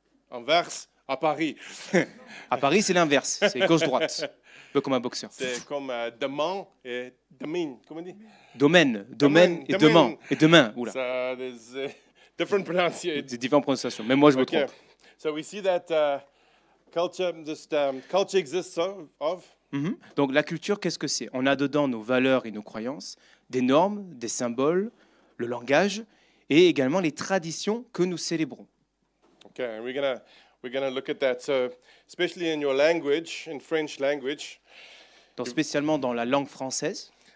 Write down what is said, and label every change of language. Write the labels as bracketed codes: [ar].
[fr] Ouais. Inverse à Paris. À Paris, c'est l'inverse, c'est gauche-droite, un peu comme un boxeur. C'est comme demain et demain. Comment on dit? Domaine Domaine. et demain. Oula, [en] So there's different pronunciation. [fr] des différentes prononciations. Même moi, je me [en] Okay. [fr] trompe. [en] So we see that culture exists of [fr] Donc la culture, qu'est-ce que c'est? On a dedans nos valeurs et nos croyances, des normes, des symboles, le langage et également les traditions que nous célébrons. [en] Okay, and we're gonna look at that. So especially in your language, in French language, [fr] Donc spécialement dans la langue française.